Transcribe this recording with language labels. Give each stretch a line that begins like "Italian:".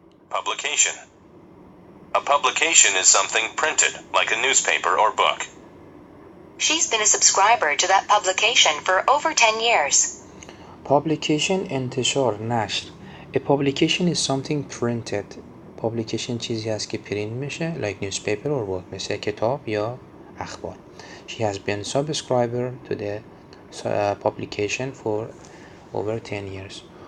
English: Publication. A publication is something printed, like a newspaper or book. She's been a subscriber to that publication for over 10 years.
Persian: Publication انتشار، نشر.
English: A publication is something printed.
Persian: Publication چیزی هست که پرینت میشه
English: like newspaper or book،
Persian: مثل کتاب یا اخبار.
English: She has been subscriber to the publication for over 10 years.